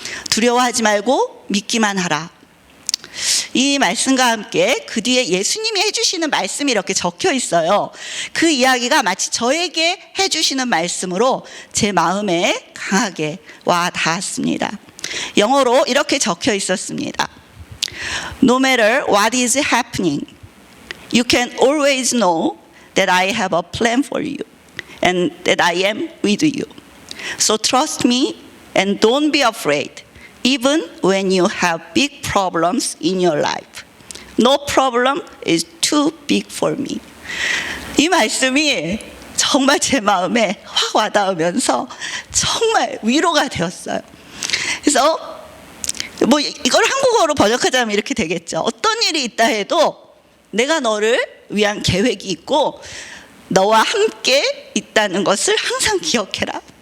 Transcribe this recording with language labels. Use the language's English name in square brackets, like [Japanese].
[Korean] 두려워하지 말고 믿기만 하라. 이 말씀과 함께 그 뒤에 예수님이 해주시는 말씀이 이렇게 적혀 있어요. 그 이야기가 마치 저에게 해주시는 말씀으로 제 마음에 강하게 와 닿았습니다. 영어로 이렇게 적혀 있었습니다. [English] No matter what is happening, you can always know that I have a plan for you and that I am with you. So trust me and don't be afraid. Even when you have big problems in your life, no problem is too big for me. [Korean] 이 말씀이 정말 제 마음에 확 와닿으면서 정말 위로가 되었어요. 그래서 이걸 한국어로 번역하자면 이렇게 되겠죠. 어떤 어떤 일이 있다 해도 내가 너를 위한 계획이 있고 너와 함께 있다는 것을 항상 기억해라.